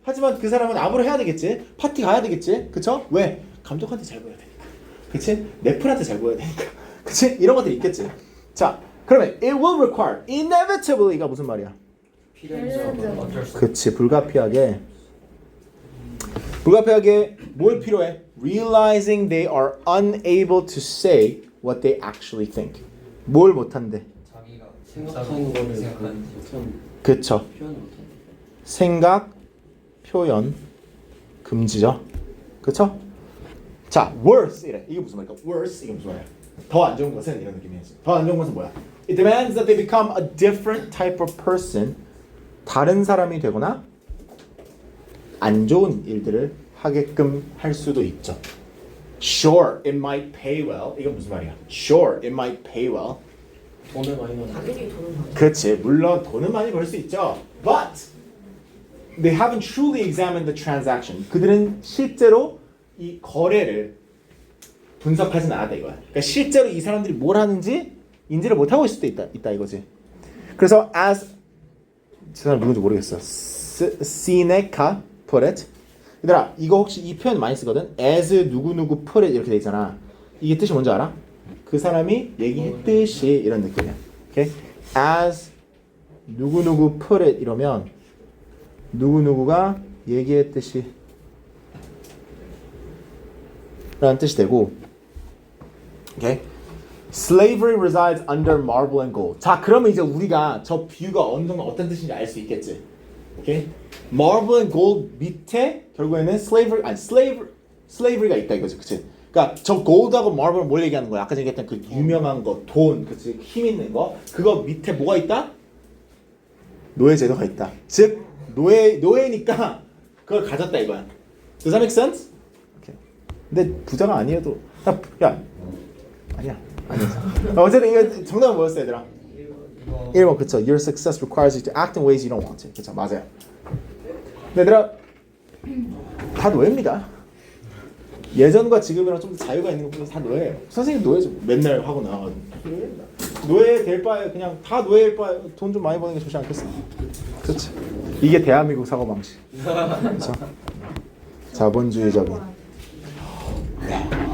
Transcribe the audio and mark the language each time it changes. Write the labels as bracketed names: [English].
[Korean] 하지만 그 사람은 아부를 해야 되겠지? 파티 가야 되겠지? 그쵸? 왜? 감독한테 잘 보여야 되니까. 그치? 넷플한테 잘 보여야 되니까. 그치? 이런 것들이 있겠지. 자, 그러면 [English] it will require inevitably [Korean] 가 무슨 말이야? 어쩔 수 그치, 불가피하게 뭘 필요해? [English] Realizing they are unable to say what they actually think. [Korean] 뭘 못한대? 자기가 생각하는 거를 생각하는지 그쵸. 표현을 못한다. 생각, 표현, 금지죠. 그쵸? 자, worse 이래. 이게 무슨 말일까? worse 이게 무슨 말이야? 더 안 좋은 것은 이런 느낌이지. 더 안 좋은 것은 뭐야? [English] It demands that they become a different type of person. [Korean] 다른 사람이 되거나 안 좋은 일들을 하게끔 할 수도 있죠. [English] Sure, it might pay well. [Korean] 이건 무슨 말이야? [English] Sure, it might pay well. [Korean] 돈을 많이 넣는. 당연히 돈을 많이 그렇지. 물론 돈은 많이 벌 수 있죠. [English] But they haven't truly examined the transaction. [Korean] 그들은 실제로 이 거래를 분석하진 않았다 이거야. 그러니까 실제로 이 사람들이 뭘 하는지 인지를 못 하고 있을 수도 있다 이거지. 그래서 as 저 사람 누군지 모르겠어. [English] Seneca put it. [Korean] 얘들아 이거 혹시 이 표현 많이 쓰거든. as 누구누구 put it 이렇게 돼 있잖아. 이게 뜻이 뭔지 알아? 그 사람이 얘기했듯이 이런 느낌이야. 오케이? as 누구누구 put it 이러면 누구누구가 얘기했듯이 라는 뜻이 되고 오케이? [English] Slavery resides under marble and gold. [Korean] 자, 그러면 이제 우리가 저 비유가 어느 정도 어떤 뜻인지 알 수 있겠지. 오케이? Marble and gold 밑에 결국에는 slavery가 있다 이거지, 그치? 그러니까 저 gold하고 marble은 뭘 얘기하는 거야? 아까 얘기했던 그 유명한 거, 돈, 그치? 힘 있는 거. 그거 밑에 뭐가 있다? 노예 제도가 있다. 즉 노예니까 그걸 가졌다 이거야. [English] Does that make sense? 오케이. [Korean] 근데 부자가 아니어도 야 아니야. 어쨌든 이거 정답은 뭐였어 얘들아? 1번 그쵸. [English] Your success requires you to act in ways you don't want to. [Korean] 그쵸 맞아요. 근데 얘들아 다 노예입니다. 예전과 지금이랑 좀 더 자유가 있는 것보다 다 노예예요. 선생님 노예죠. 맨날 하고 나와가지고 노예입니다. 노예 될 바에 그냥 다 노예일 바에 돈 좀 많이 버는 게 좋지 않겠어? 그렇지. 이게 대한민국 사고 방식. 그렇죠? 자본주의적인. 네.